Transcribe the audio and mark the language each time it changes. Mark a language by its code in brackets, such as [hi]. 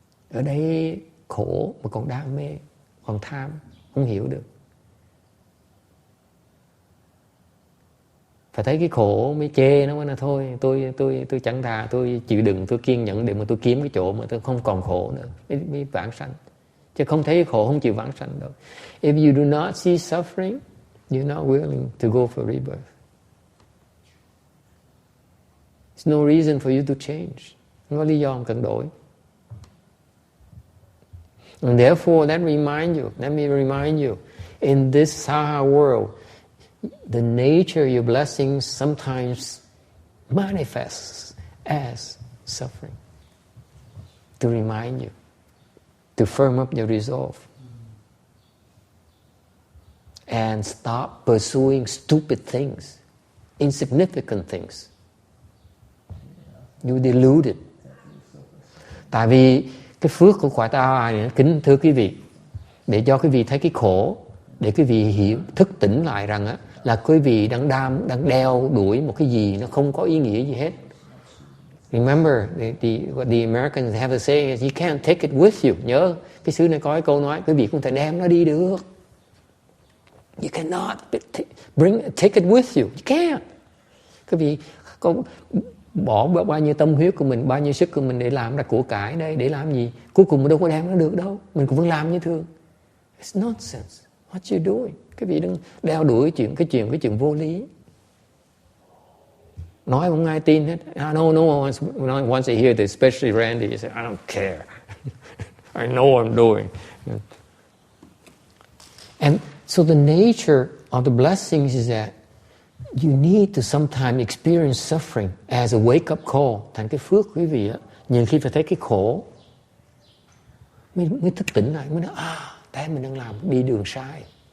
[vi] Ở đây khổ mà còn đam mê, còn tham, không hiểu được. Phải thấy cái khổ mới chê nó, mới là thôi tôi chẳng thà tôi chịu đựng, tôi kiên nhẫn để mà tôi kiếm cái chỗ mà tôi không còn khổ nữa, mới vãng sanh. Chứ không thấy cái khổ không chịu vãng sanh đâu. [en] If you do not see suffering, you're not willing to go for rebirth. There's no reason for you to change. [vi] Không có lý do mà cần đổi. [en] And therefore, let me remind you, in this Saha world, the nature of your blessings sometimes manifests as suffering. To remind you, to firm up your resolve. And stop pursuing stupid things, insignificant things. You deluded. [vi] Tại vì cái phước của cõi ta bà này, kính thưa quý vị, để cho quý vị thấy cái khổ, để quý vị hiểu, thức tỉnh lại rằng á, là quý vị đang đeo đuổi một cái gì nó không có ý nghĩa gì hết. [en] Remember, what the Americans have to say is you can't take it with you. [vi] Nhớ, cái xứ này có cái câu nói, quý vị không thể đem nó đi được. [en] You cannot take it with you. You can't. [vi] Quý vị có bỏ bao nhiêu tâm huyết của mình, bao nhiêu sức của mình để làm ra của cải đây, để làm gì? Cuối cùng mình đâu có đem nó được đâu. Mình cũng vẫn làm như thường. [en] It's nonsense. What you doing? [vi] Quý vị đừng đeo đuổi cái chuyện vô lý. Nói không ai tin hết. [en] No, once I hear this, especially Randy, he said, I don't care. I know what I'm doing. And so the nature of the blessings is that you need to sometimes experience suffering as a wake-up call. [vi] Thành cái phước quý vị á, nhiều khi phải thấy cái khổ mới thức tỉnh lại, mới nói tại mình đang làm đi đường sai.